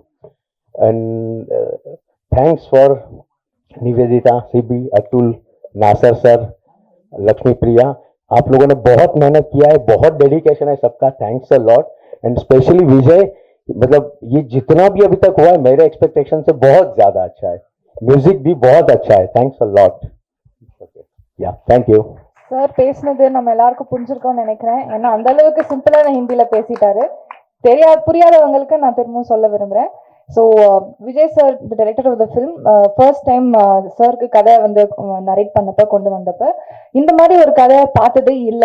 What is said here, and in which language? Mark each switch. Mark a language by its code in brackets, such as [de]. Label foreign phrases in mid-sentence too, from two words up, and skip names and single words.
[en] and thanks for [hi] निवेदिता, सीबी, अतुल, नासर सर, लक्ष्मी प्रिया, आप लोगों ने बहुत मेहनत किया है, बहुत डेडिकेशन है सबका. [en] thanks a lot. and specially [hi] विजय, मतलब ये जितना भी अभी तक हुआ है मेरे एक्सपेक्टेशन से बहुत ज्यादा अच्छा है. म्यूजिक भी बहुत अच्छा है. [en] thanks a lot. ya thank you. [ta] சார் பேசினது நம்ம எல்லாருக்கும் புரிஞ்சிருக்கோம்னு நினைக்கிறேன். ஏன்னா அந்த அளவுக்கு சிம்பிளான ஹிந்தியில பேசிட்டாரு. புரியாதவங்களுக்கு நான் திரும்பவும் சொல்ல விரும்புறேன். ஸோ விஜய் சார், [en] the director of the film, first time [ta] சாருக்கு கதை வந்து நரேட் பண்ணப்ப கொண்டு வந்தப்ப இந்த மாதிரி ஒரு கதை பார்த்ததே இல்லை.